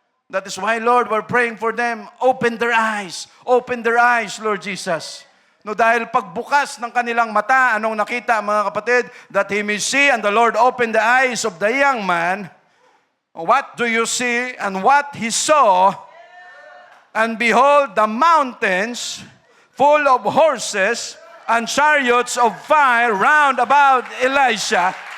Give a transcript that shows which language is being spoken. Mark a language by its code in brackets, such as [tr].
[en] That is why, Lord, we're praying for them. Open their eyes, Lord Jesus. [tl] No, dahil pagbukas ng kanilang mata, anong nakita, mga kapatid? [en] That he may see, and the Lord opened the eyes of the young man. What do you see? And what he saw, and behold, the mountains full of horses and chariots of fire round about Elisha.